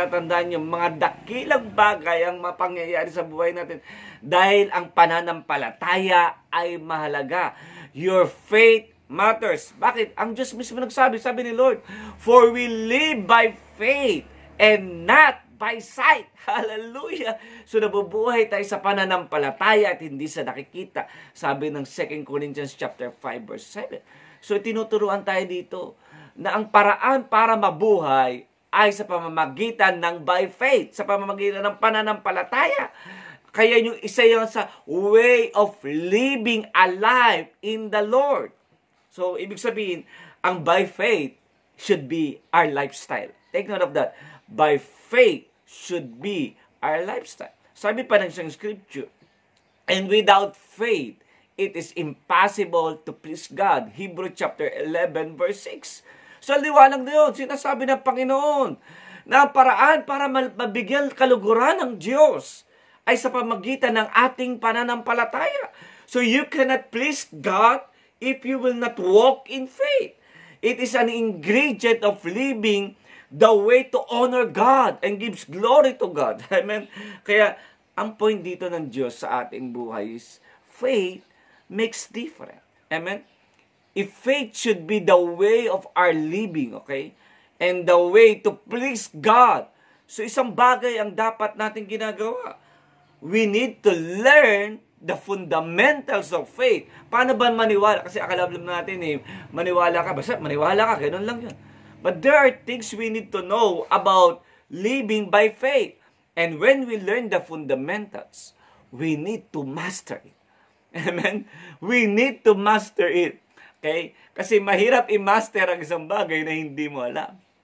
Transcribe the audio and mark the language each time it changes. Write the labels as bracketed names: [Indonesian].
[Filipino] Tatandaan niyo, mga dakilang bagay ang mapangyayari sa buhay natin dahil ang pananampalataya ay mahalaga. [English] Your faith matters. [Filipino] Bakit? Ang Diyos mismo nagsabi, sabi ni Lord, [English] for we live by faith and not by sight. [Filipino] Hallelujah! So nabubuhay tayo sa pananampalataya at hindi sa nakikita. Sabi ng 2 Corinthians chapter 5 verse 7. So tinuturuan tayo dito na ang paraan para mabuhay ay sa pamamagitan ng by faith, sa pamamagitan ng pananampalataya. Kaya yung isa yun sa [English] way of living a life in the Lord. [Filipino] So ibig sabihin, ang [English] by faith should be our lifestyle. Take note of that. By faith should be our lifestyle. [Filipino] Sabi pa ng isang [English] scripture, and without faith, it is impossible to please God. Hebrew chapter 11 verse 6. [Filipino] So liwanag na yun, sinasabi ng Panginoon na ang paraan para mabigyan kaluguran ng Diyos ay sa pamagitan ng ating pananampalataya. [English] So you cannot please God if you will not walk in faith. It is an ingredient of living the way to honor God and gives glory to God. Amen? [Filipino] Kaya, ang point dito ng Diyos sa ating buhay [English] is, faith makes different. Amen? If faith should be the way of our living, okay? And the way to please God. [Filipino] So, isang bagay ang dapat natin ginagawa. [English] We need to learn the fundamentals of faith. [Filipino] Paano ba maniwala? Kasi akala natin maniwala ka. Basta maniwala ka, ganun lang yun. [English] But there are things we need to know about living by faith. And when we learn the fundamentals, we need to master it. Amen? We need to master it. Okay? [Filipino] Kasi mahirap i-master ang isang bagay na hindi mo alam.